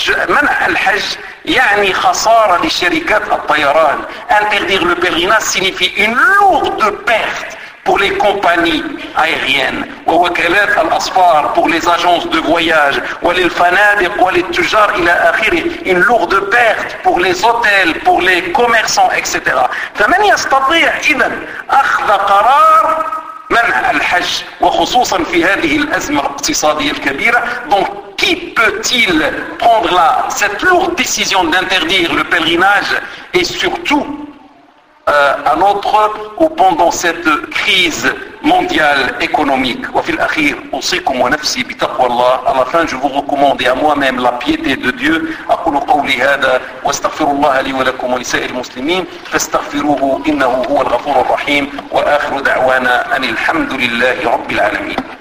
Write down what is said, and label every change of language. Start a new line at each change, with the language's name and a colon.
Arabic: منع الحج يعني خسارة لشركات الطيران.
French: Interdire le pèlerinage signifie une lourde perte pour les compagnies aériennes.
Arabic: ووكالات الأسفار,
French: pour les agences de voyage.
Arabic: وللفنادق وللتجار إلى آخره.
French: Une lourde perte pour les hôtels, pour les commerçants, etc.
Arabic: فمن يستطيع إذن أخذ قرار منع الحج وخصوصا في هذه الأزمة الاقتصادية الكبيرة.
French: Donc qui peut-il prendre là cette lourde décision d'interdire le pèlerinage et surtout à notre ou pendant cette crise mondiale économique.
Arabic: وفي الأخير أوصيكم ونفسي بتقوى الله.
French: À la fin je vous recommande à moi-même la piété de Dieu.
Arabic: أقول قولي هذا واستغفر الله لي ولكم ولسائر المسلمين فاستغفروه إنه هو الغفور الرحيم وآخر دعوانا أن الحمد لله رب العالمين.